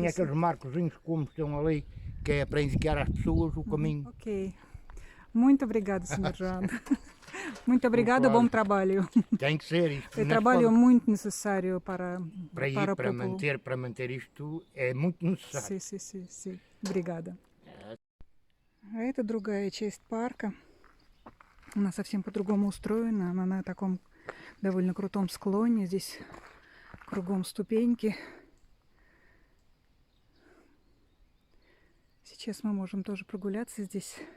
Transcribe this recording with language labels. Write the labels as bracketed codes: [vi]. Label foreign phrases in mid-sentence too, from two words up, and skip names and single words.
[pt] aqueles marcozinhos como estão ali, que é para indicar às pessoas o caminho. Ok. Muito obrigada, Sr. João. Muito obrigada, Claro. bom trabalho. Tem que ser isto. É não se trabalho pode- muito necessário para para ir, para o para povo. manter isto é muito necessário. Sim. Obrigада. [ru] А это другая часть парка. Она совсем по-другому устроена. Она на таком довольно крутом склоне. Здесь кругом ступеньки. Сейчас мы можем тоже прогуляться здесь.